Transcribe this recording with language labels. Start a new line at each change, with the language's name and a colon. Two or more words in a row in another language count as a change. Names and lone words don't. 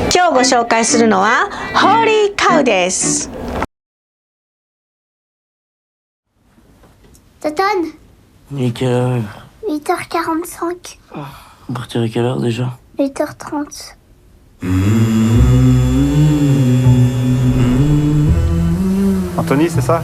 Japanese: 日ご紹介するのはホーリーカウです。
French: Toton, Il est quelle heure? 8h45. On partirait à quelle heure déjà? 8h30. Anthony, c'est ça?